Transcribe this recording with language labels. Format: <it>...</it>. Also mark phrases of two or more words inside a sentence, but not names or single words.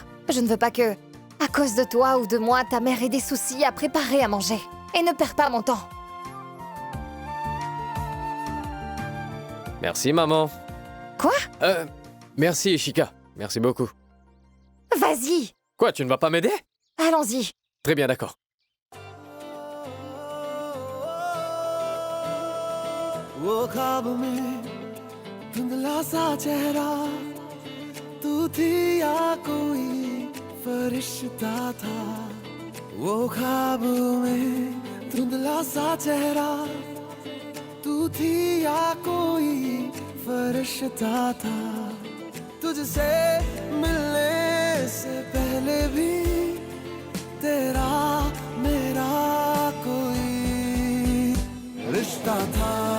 <fr>Je ne veux pas que, à cause de toi ou de moi, ta mère ait des soucis à préparer à manger. Et ne perds pas mon temps. Merci, maman. Quoi? Merci, Ishika. Merci beaucoup. Vas-y. Quoi, tu ne vas pas m'aider? Allons-y. Très bien, d'accord.</fr> <hi>वो ख्वाब में धुंधला सा चेहरा तू थी या कोई फरिश्ता था वो ख्वाब में धुंधला सा चेहरा तू थी या कोई फरिश्ता था तुझसे मिलने से पहले भी तेरा मेरा कोई रिश्ता था</hi>